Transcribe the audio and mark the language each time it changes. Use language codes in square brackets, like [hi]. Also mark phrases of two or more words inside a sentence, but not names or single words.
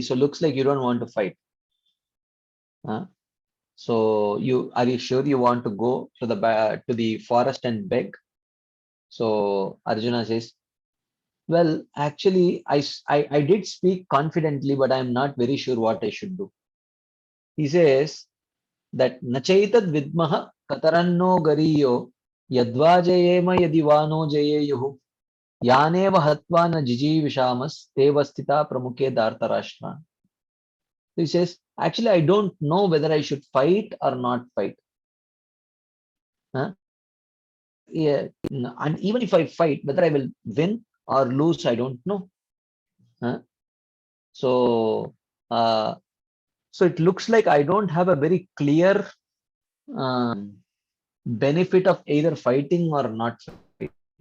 [en] So looks like you don't want to fight. So are you sure you want to go to the forest and beg? So Arjuna says, well, actually, I did speak confidently, but I'm not very sure what I should do. He says that [sa] न चैतद्विद्मः कतरन्नो गरीयो यद्वा जयेम यदि वा नो जयेयुः यानेव हत्वा न जिजीविषामस् तेऽवस्थिताः प्रमुखे धार्तराष्ट्राः. [en] He says, actually, I don't know whether I should fight or not fight. Yeah, and even if I fight, whether I will win or lose, I don't know. So, so it looks like I don't have a very clear benefit of either fighting or not fighting.